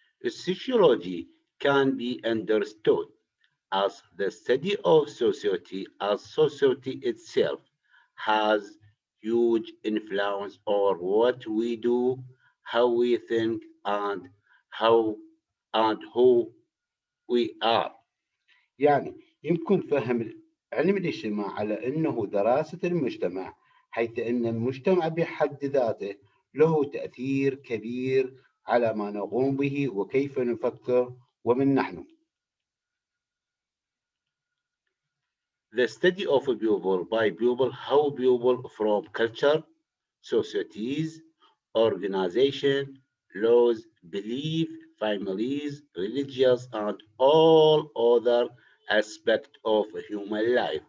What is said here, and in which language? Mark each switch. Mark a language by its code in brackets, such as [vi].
[en] Sociology can be understood as the study of society, as society itself has huge influence on what we do, how we think, and how and who we are. [ar] يعني يمكن فهم علم الاجتماع على أنه دراسة المجتمع، حيث أن المجتمع بحد ذاته له تأثير كبير على ما نقوم به وكيف نفكر ومن نحن. [en] The study of a people by people, how people from culture, societies, organization, laws, belief, families, religious, and all other aspects of human life.